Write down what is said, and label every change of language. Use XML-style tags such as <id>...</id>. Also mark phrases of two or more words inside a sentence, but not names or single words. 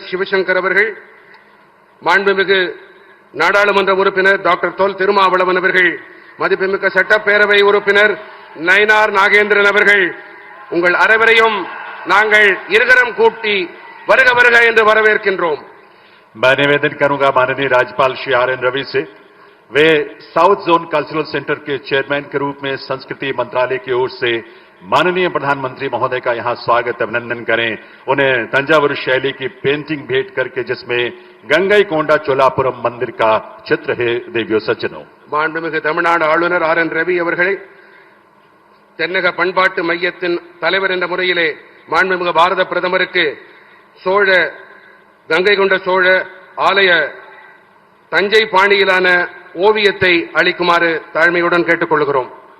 <ta>சிவசங்கர் அவர்கள், மாண்புமிகு நாடாளுமன்ற உறுப்பினர் டாக்டர் தொல் திருமாவளவன் அவர்கள், மதிப்புமிக்க சட்டப்பேரவை உறுப்பினர் நயனார் நாகேந்திரன் அவர்கள், உங்கள் அனைவரையும் நாங்கள் இருகரம் கூட்டி வருக வருக என்று வரவேற்கின்றோம்.</ta> <hi>मैं निवेदन करूंगा माननीय राज्यपाल श्री आर.एन. रवि से, वे साउथ जोन कल्चरल सेंटर के चेयरमैन के रूप में संस्कृति मंत्रालय की ओर से माननीय प्रधानमंत्री महोदय का यहां स्वागत अभिनंदन करें. उन्हें तंजावुर शैली की पेंटिंग भेंट करके जिसमें गंगईकोंडा चोलापुरम मंदिर का चित्र है. देवियों सज्जनों,</hi> <ta>மாண்புமிகு தமிழ்நாடு ஆளுநர் ஆர்.என். ரவி அவர்களை தென்னக பண்பாட்டு மையத்தின் தலைவர் என்ற முறையிலே மாண்புமிகு பாரத பிரதமருக்கு கங்கை கொண்ட சோழ ஆலய தஞ்சை பாணியிலான ஓவியத்தை அளிக்குமாறு தாழ்மையுடன் கேட்டுக் கொள்கிறோம்.</ta>